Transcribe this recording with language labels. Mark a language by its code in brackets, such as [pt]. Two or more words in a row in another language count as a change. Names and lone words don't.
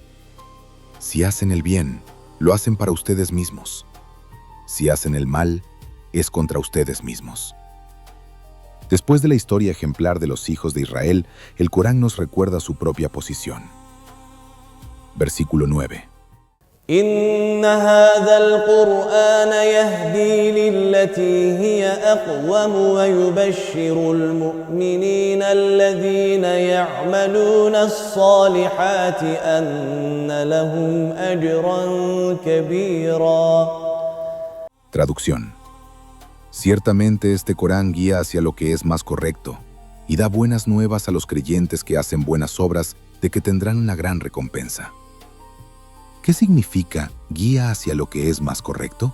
[es] Si hacen el bien, lo hacen para ustedes mismos. Si hacen el mal, es contra ustedes mismos. Después de la historia ejemplar de los hijos de Israel, el Corán nos recuerda su propia posición. Versículo 9. [ar] إن هذا القرآن يهدي للتي هي أقوم ويبشر المؤمنين الذين يعملون الصالحات أن لهم أجرا كبيرا. [es] Traducción. Ciertamente este Corán guía hacia lo que es más correcto y da buenas nuevas a los creyentes que hacen buenas obras de que tendrán una gran recompensa. ¿Qué significa guía hacia lo que es más correcto?